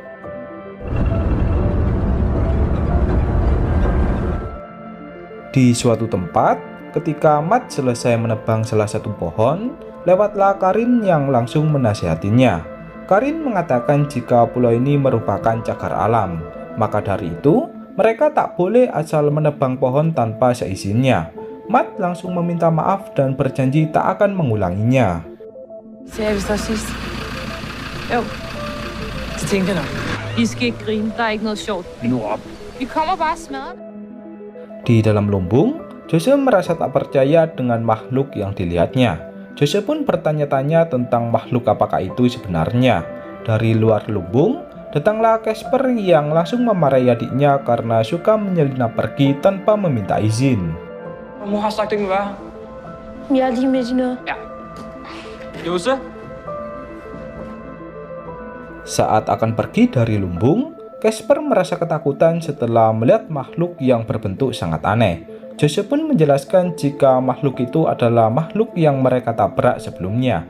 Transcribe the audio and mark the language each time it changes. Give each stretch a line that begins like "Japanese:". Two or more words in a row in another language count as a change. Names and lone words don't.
Indonesian: Di suatu tempat, ketika Matt selesai menebang salah satu pohon, lewatlah Karin yang langsung menasihatinya. Karin mengatakan jika pulau ini merupakan cagar alam, maka dari itu mereka tak boleh asal menebang pohon tanpa seizinnya. Matt langsung meminta maaf dan berjanji tak akan mengulanginya.
Danish: Sagde jeg vist også sidst. Jo, det tænkte jeg nok. I skal ikke grine, der er ikke noget sjovt. Nu op. Vi kommer bare og smadrer det.
Indonesian: Di dalam lumbung, Jose merasa tak percaya dengan makhluk yang dilihatnya. Jose pun bertanya-tanya tentang makhluk apakah itu sebenarnya. Dari luar lumbung, datanglah Casper yang langsung memarahi adiknya karena suka menyelinap pergi tanpa meminta izin.
Danish: Mor har sagt, det kan være her. Jeg er lige med i noget. Ja. Jose?
Indonesian: Saat akan pergi dari lumbung, Casper merasa ketakutan setelah melihat makhluk yang berbentuk sangat aneh. Jose pun menjelaskan jika makhluk itu adalah makhluk yang mereka tabrak sebelumnya.